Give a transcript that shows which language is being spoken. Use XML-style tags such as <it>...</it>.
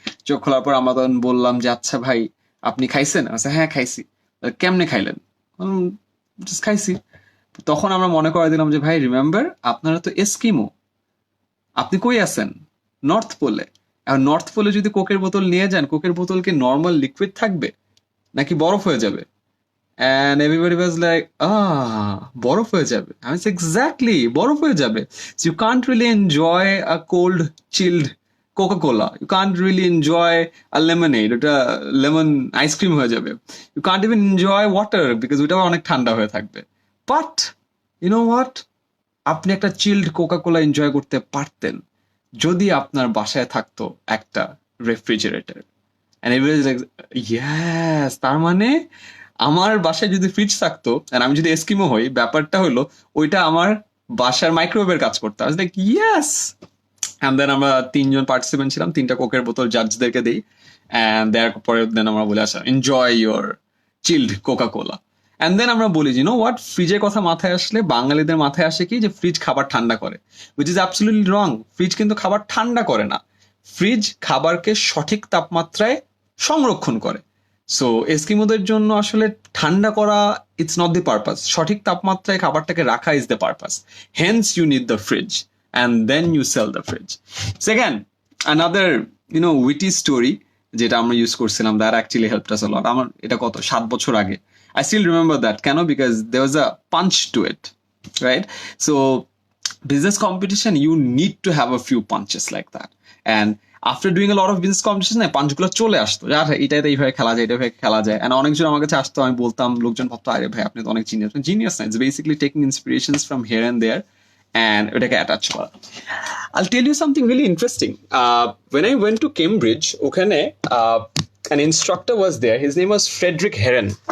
<bn>চোখ খোলার পর আমরা তখন বললাম যে আচ্ছা ভাই আপনি খাইছেন? হ্যাঁ খাইছি। কেমনে খাইলেন? জাস্ট খাইছি। তখন আমরা মনে করে দিলাম যে ভাই রিমেম্বার আপনারা তো এস্কিমো, আপনি কই আছেন? নর্থ পোলে। এখন নর্থ পোলে যদি কোকের বোতল নিয়ে যান, কোকের বোতল কি নর্মাল লিকুইড থাকবে নাকি বরফ হয়ে যাবে?</bn> <en>And everybody was like,</en> <bn>বরফ হয়ে যাবে। আমি এক্স্যাক্টলি বরফ হয়ে যাবে।</bn> <en>So you can't really enjoy a cold chilled Coca-Cola. You can't really enjoy a lemonade.</en> <bn>ওটা লেমন আইসক্রিম হয়ে যাবে।</bn> <en>You can't even enjoy water because</en> <bn>ওটাও অনেক ঠান্ডা হয়ে থাকবে।</bn> <en>But you know what?</en> <bn>আপনি একটা চিল্ড কোকা-কোলা এনজয় করতে পারতেন যদি আপনার বাসায় থাকতো একটা refrigerator.</bn> <en>And everybody is like, yes,</en> <bn>তার মানে আমার বাসায় যদি ফ্রিজ থাকতো আর আমি যদি এস্কিমো হই, ব্যাপারটা হলো ওইটা আমার বাসার মাইক্রোওয়েভের কাজ করতো। আমি লাইক ইয়েস। অ্যান্ড দেন আমরা 3জন পার্টিসিপেন্ট ছিলাম, 3টা কোকের বোতল জাজদেরকে দিই। অ্যান্ড দেওয়ার পরে দেন আমরা বলে আসা</bn> <en>Enjoy your chilled Coca Cola.</en> <bn>And then আমরা বলি নো হোয়াট, ফ্রিজের কথা মাথায় আসলে বাঙালিদের মাথায় আসে কি যে ফ্রিজ খাবার ঠান্ডা করে,</bn> <en>Which is absolutely wrong.</en> <bn>Fridge কিন্তু খাবার ঠান্ডা করে না, ফ্রিজ খাবারকে সঠিক তাপমাত্রায় সংরক্ষণ করে। সো এস্কিমোদের জন্য আসলে ঠান্ডা করা</bn> <en>it's not the purpose,</en> <bn>সঠিক তাপমাত্রায় খাবারটাকে রাখা</bn> <en>Is the purpose. Hence you need the fridge and then you sell the fridge. Second another witty story</en> <bn>যেটা আমরা ইউজ করছিলাম,</bn> <en>That actually helped us a lot.</en> <bn>আমার এটা কত 7 বছর আগে।</bn> <en>I still remember that.</en> <bn>কেন?</bn> <en>Because there was a punch to it, right? So business competition, you need to have a few punches like that. And after doing a lot of business competition,</en> <bn>punch গুলো চলে আসতো, এটাতে এইভাবে খেলা যায়, এইভাবে খেলা যায়। And অনেকজন আমার কাছে আসতো, আমি বলতাম, লোকজন ভাবতো আরে ভাই আপনি তো অনেক জিনিয়াস। জিনিয়াস না,</bn> <en>it's basically taking inspirations from here and there and</en> <bn>ওটাকে অ্যাটাচ করা।</bn> <en>I'll tell you something really interesting. When I went to Cambridge, ওখানে an instructor was there. His name was Frederick Heron.</en>